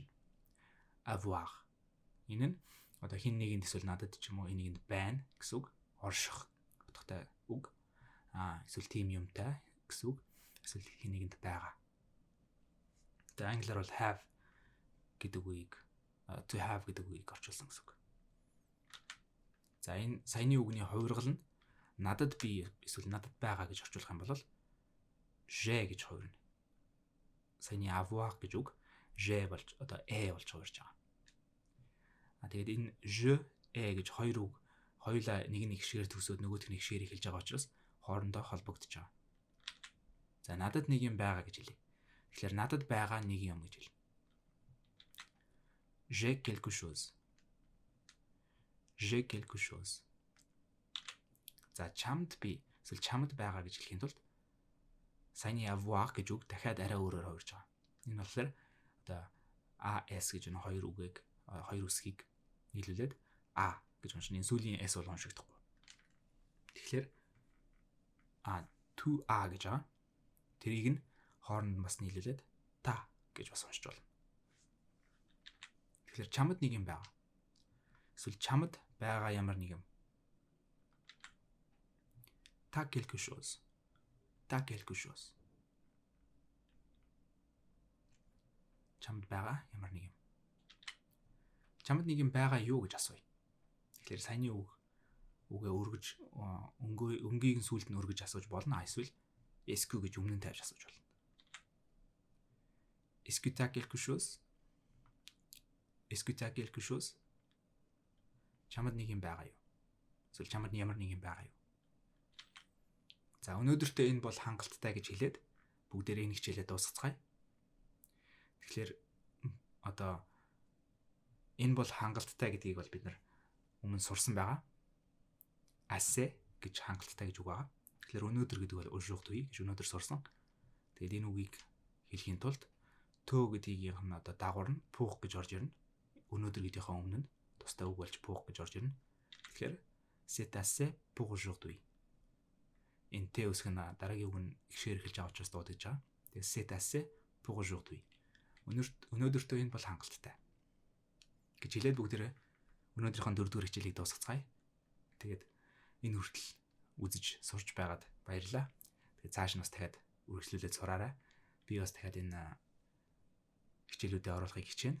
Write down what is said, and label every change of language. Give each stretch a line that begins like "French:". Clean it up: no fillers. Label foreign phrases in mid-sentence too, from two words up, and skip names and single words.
Mongolian: Avoir. Энэ нь одоо хин нэгэнд эсвэл надад ч юм уу энийгэнд байна гэсэн үг. Орших утгатай үг. Эсвэл тийм юмтай гэсэн үг. Эсвэл хин нэгэнд байгаа. Тэгээ англиар бол have гэдэг үгийг
English: to have
Mongolian: гэдэг үгийг орчуулсан гэсэн үг. За энэ саяны үгний хувиргал нь надад би эсвэл надад байгаа гэж орчуулах юм бол j'ai гэж хувирна. Саяны avoir гэж үг j'ai болж одоо болж хувирж байгаа. Тэгээд энэ je гэж хоёр үг хоёулаа нэг хэсгээр төгсөөд нөгөөх нь хэсгээр эхэлж байгаа учраас хоорондоо холбогдож байгаа. За надад нэг юм байгаа гэж хэлье. Тэгэхээр надад байгаа нэг юм гэж хэлнэ.
French: J'ai quelque chose. J'ai quelque chose.
Mongolian: За чамд би эсвэл чамд байгаа гэж хэлхийн тулд саяны avoir гэж үг дахиад арай өөрөөр хувирж байгаа. Энэ болохоор одоо as гэж энэ хоёр үгийг хоёр үсгийг нийлүүлээд а гэж уншина. Энэ сүүлийн s бол уншигдахгүй. Тэгэхээр to a гэж байгаа. Тэрийг нь хооронд бас нийлүүлээд та гэж бас уншиж болно. Тэгэхээр чамд нэг юм байгаа. Эсвэл чамд байгаа ямар нэг юм.
French: Та quelque chose. Та quelque chose.
Mongolian: Чамд байгаа ямар нэг юм. Чамд нэг юм байгаа юу гэж асууя. Тэгэхээр саяны үгээ өргөж өнгийг сүүлд нь өргөж асууж болно. Эсвэл
French: est-ce que
Mongolian: гэж өмнө нь тавьж асууж болно.
French: Est-ce que tu as quelque chose? Est-ce que tu as quelque chose?
Mongolian: Чамд нэг юм байгаа юу? Эсвэл чамд ямар нэг юм байгаа юу? За өнөөдөртөө энэ бол хангалттай гэж хэлээд бүгдээрээ энэ хичээлээ дуусгацгаая. Тэгэхээр одоо энэ бол хангалттай гэдгийг бол бид нар өмнө сурсан байгаа. Assez гэж хангалттай гэж үг байгаа. Тэгэхээр өнөөдөр гэдэг бол aujourd'hui гэж өнөөдөр сурсан. Тэгээд энэ үгийг хэлхийн тулд төө гэдгийнх нь одоо дагавар нь пуух гэж орж ирнэ. Өнөөдөр гэдгийнхээ өмнө нь тустай үг болж пуух гэж орж ирнэ.
French: Тэгэхээр c'est assez pour aujourd'hui.
Mongolian: Энэ тэ үсэг нь дараагийн үг нь ихшээр эхэлж байгаа учраас дуудаж байгаа.
French: Тэгээд c'est assez pour aujourd'hui.
Mongolian: Өнөөдөртөө энэ бол хангалттай гэж хэлээд бүгдээрээ өнөөдрийнхөө 4-р хичээлийг дуусгацгаая. Тэгээд энэ хүртэл үзэж сурч байгаад баярлалаа. Тэгээд цааш нь бас дахиад үргэлжлүүлээд сураарай. Би бас дахиад энэ хичээлүүдэд оруулахыг хичээнэ.